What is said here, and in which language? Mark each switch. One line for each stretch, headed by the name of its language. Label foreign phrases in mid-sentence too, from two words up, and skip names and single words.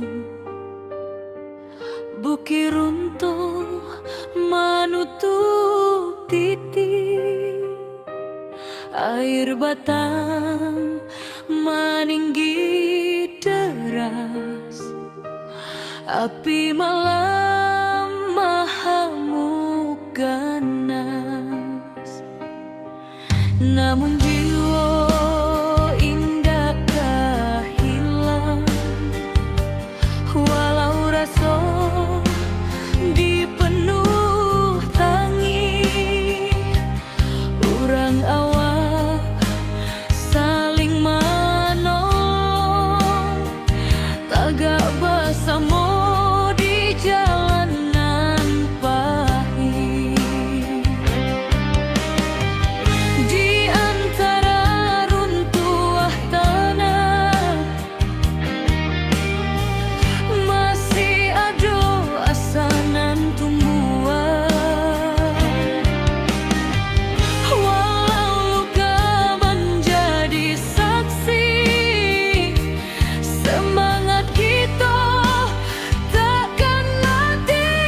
Indonesian: bukit runtuh menutup titik, air batang meninggi deras, api malam mahamuk ganas. Namun jiwa indakkah hilang, walau rasa dipenuh tangis,
Minangkabau: urang awak
Indonesian: saling menolong, tagak bersama di jalanan pahit. Di antara runtuh tanah masih ada asa nan tumbuhan, walau luka menjadi saksi, semangat kita takkan mati.